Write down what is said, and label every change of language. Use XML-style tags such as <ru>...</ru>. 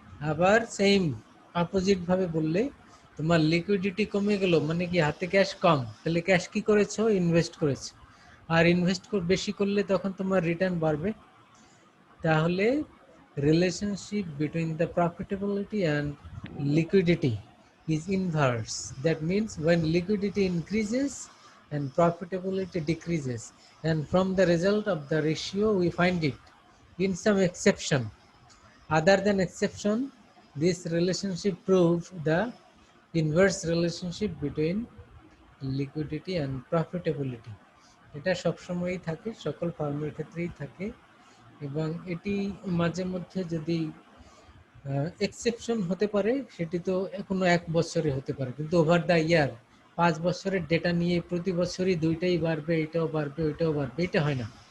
<bn>আবার same opposite ভাবে বললে, তোমার লিকুইডিটি কমে গেল মানে কি হাতে ক্যাশ কম, তাহলে ক্যাশ কি করেছো, ইনভেস্ট করেছো, আর ইনভেস্ট বেশি করলে তখন তোমার রিটার্ন বাড়বে।</bn> <en>তাহলে relationship between the profitability and liquidity is inverse. That means when liquidity increases and profitability decreases, and from the result of the ratio we find it in some exception. Other than exception, this relationship proves the inverse relationship between liquidity and profitability.</en> <bn>এটা সবসময়ই থাকে, সকল ফার্মের ক্ষেত্রেই থাকে, এবং এটি মাঝে মধ্যে যদি এক্সেপশন হতে পারে সেটি তো কোনো এক বছরে হতে পারে, কিন্তু</bn> <en>over the year</en> <bn>5 বছরের ডেটা নিয়ে প্রতি বছরই দুইটাই বাড়বে, এটাও বাড়বে ওইটাও বাড়বে, এটা হয় না।</bn>